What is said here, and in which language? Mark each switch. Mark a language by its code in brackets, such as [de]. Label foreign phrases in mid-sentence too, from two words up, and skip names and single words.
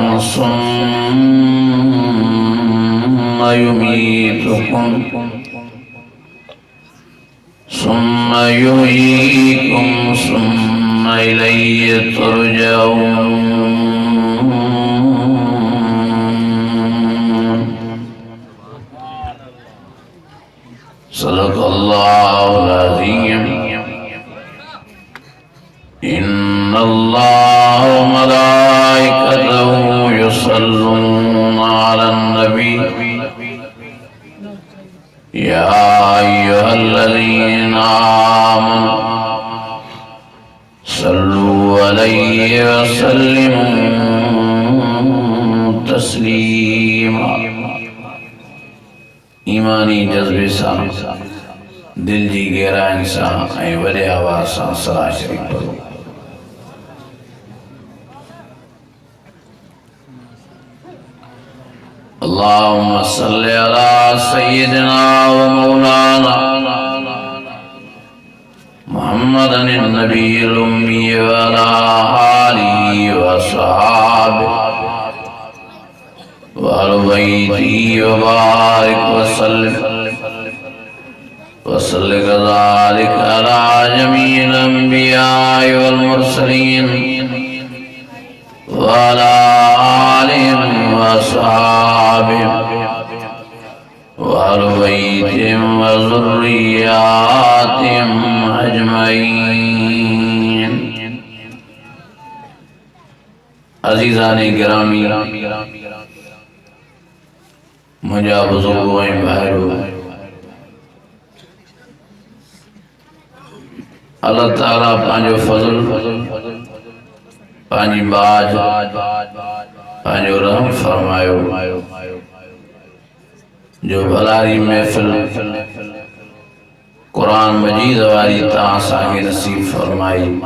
[ar] ثم يميتكم ثم يحييكم ثم إليه ترجعون. صدق الله العظيم. إن الله وملائكته يصلون على النبي يا أيها الذين آمنوا صلوا عليه وسلموا تسليما. [sd] ईमानी जज्बे सां दिल जी गहराइन सां ऐं वॾे आवाज़ सां सलाह शरीफ़ पढ़ो। [ar] اللهم صل على سيدنا ومولانا محمد النبي الأمي وعلى آله وأصحابه وأهل بيته وبارك وسلم وصل كذلك على جميع الأنبياء والمرسلين وعلى آلهم وأصحابهم وأهل بيتهم وذرياتهم أجمعين. [sd] अज़ीज़ाने गिरामी, मुंहिंजा बुज़ुर्ग ऐं भाइरो, अल्लाह ताला पंहिंजो फज़ल, पंहिंजी बाज, पंहिंजो रहम फरमायो जो भलारी महफ़िल कुरान मजीद वारी तव्हां असांखे नसीब फरमाई।